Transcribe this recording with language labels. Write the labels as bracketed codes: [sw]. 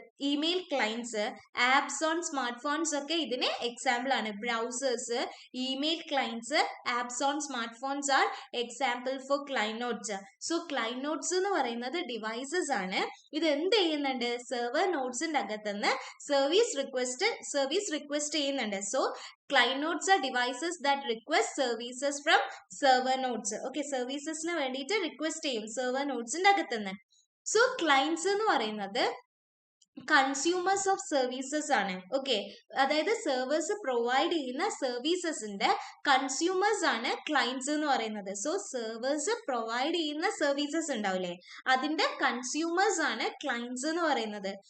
[ml] Email clients, apps on smart phones ഒക്കെ ഇതിന് example ആണ്. [en] Browsers, email clients, apps on smart phones are example for client nodes. [ml] So client nodes എന്ന് പറയുന്നത് devices ആണ്. ഇത് എന്ത് ചെയ്യുന്നുണ്ട്? സെർവർ നോഡ്സിന്റെ അകത്തുനിന്ന് സർവീസ് റിക്വസ്റ്റ് ചെയ്യുന്നുണ്ട്. [en] So client nodes are devices that request services from server nodes. [ml] Okay, servicesന് വേണ്ടിയിട്ട് request ചെയ്യും സെർവർ നോഡ്സിന്റെ അകത്തുനിന്ന്. സോ ക്ലയൻസ് എന്ന് പറയുന്നത് കൺസ്യൂമേഴ്സ് ഓഫ് സർവീസസ് ആണ്. ഓക്കെ, അതായത് സെർവേഴ്സ് പ്രൊവൈഡ് ചെയ്യുന്ന സർവീസസിന്റെ കൺസ്യൂമേഴ്സ് ആണ് ക്ലയൻസ് എന്ന് പറയുന്നത്. സോ സെർവേഴ്സ് പ്രൊവൈഡ് ചെയ്യുന്ന സർവീസസ് ഉണ്ടാവില്ലേ, അതിന്റെ കൺസ്യൂമേഴ്സ് ആണ് ക്ലയൻസ് എന്ന് പറയുന്നത്.